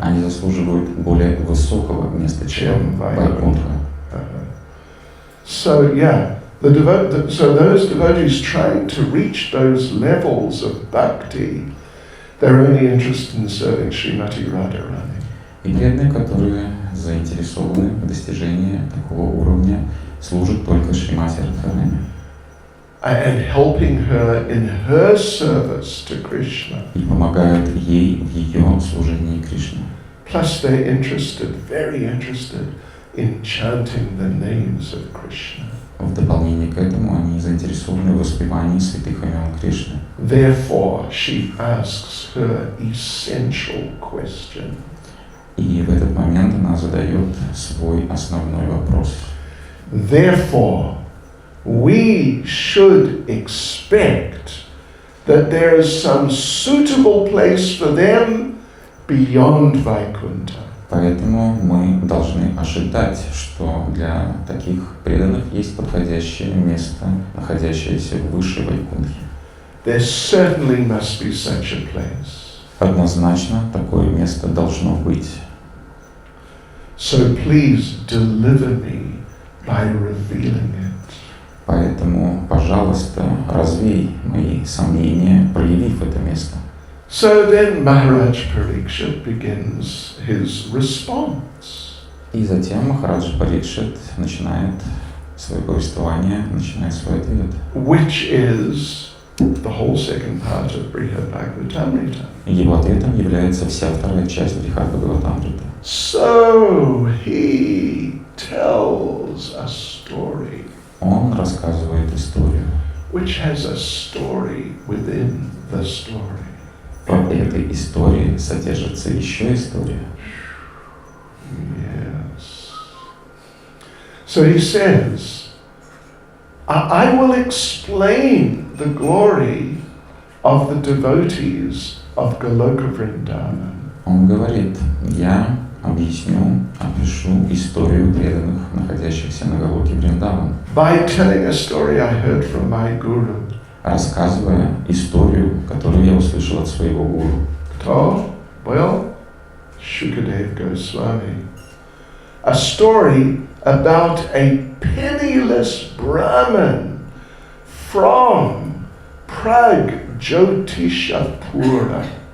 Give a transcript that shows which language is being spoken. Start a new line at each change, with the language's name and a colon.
Russian: Они заслуживают более высокого места, чем Вайкунтха.
English: So yeah, so those devotees trying to reach those levels of bhakti, they're only interested in serving Srimati Radharani.
Russian: И преданные, которые заинтересованы в достижении такого уровня, служат только Шримати Радхарани.
English: And helping her in her service to Krishna.
Russian: И помогают ей в ее служении Кришне.
English: Plus they're interested, very interested, in chanting the names of Krishna.
Russian: В дополнение к этому они заинтересованы в воспевании святых имен Кришны.
English: Therefore, she asks her essential question.
Russian: И в этот момент она задает свой основной вопрос.
English: Therefore, we should expect that there is some suitable place for them beyond Vaikuntha.
Russian: Поэтому мы должны ожидать, что для таких преданных есть подходящее место, находящееся выше Вайкунтхи.
English: There certainly must be such a place.
Russian: Однозначно такое место должно быть.
English: So please deliver me by revealing it.
Russian: Поэтому, пожалуйста, развей мои сомнения, проявив это место.
English: So then Maharaj Parikshit begins his response.
Russian: И затем Махараджа Парикшит начинает свое повествование, начинает свой ответ.
English: Which is the whole second part of Brihat Bhagavatamrita.
Russian: Его ответом является вся вторая часть Брихат Бхагаватамриты.
English: So he tells a story.
Russian: Он рассказывает историю.
English: Which has a story within the story.
Russian: В этой истории содержится еще история.
English: Yes. So he says, I will explain the glory of the devotees of Goloka Vrindavan.
Russian: Он говорит, я опишу историю преданных, находящихся на Галоке Вриндаван.
English: By telling a story I heard from my guru.
Russian: Рассказывая историю, которую я услышал от своего гуру.
English: Well, Shukadev Goswami. A story about a penniless Brahmin from Pragjotishapura.